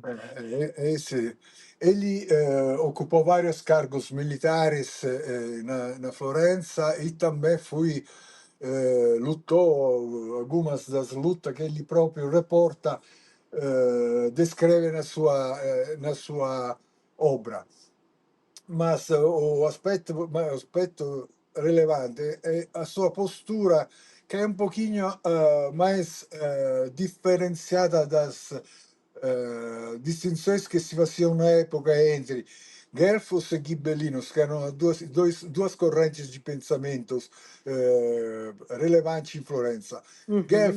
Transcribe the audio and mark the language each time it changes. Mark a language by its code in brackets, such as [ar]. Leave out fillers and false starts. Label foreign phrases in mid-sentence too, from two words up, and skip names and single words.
[pt] Esse, ele ocupou vários cargos militares na Florença e também lutou algumas das lutas que ele próprio reporta, descreve na sua obra. Mas o aspetto relevante è a sua postura, [it] che è un pochino [pt] mais differenziata das distinções que se faziam na época entre Guelfos e Ghibellinos, que eram duas correntes de pensamentos relevantes em Florença. Uhum.